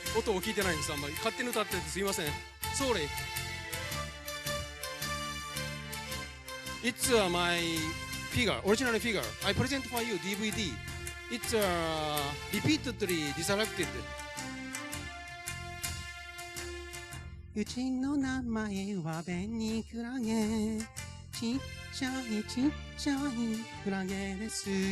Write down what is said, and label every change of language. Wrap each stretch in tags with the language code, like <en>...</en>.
<ja>音を聞いてないんです。あんまり勝手に歌っててすいません。</ja> <en>Sorry. It's my figure, original figure. I present for you DVD. It's repeatedly resurrected.</en> <ja>うちの名前はベニクラゲ。ちっちゃいクラゲです。</ja>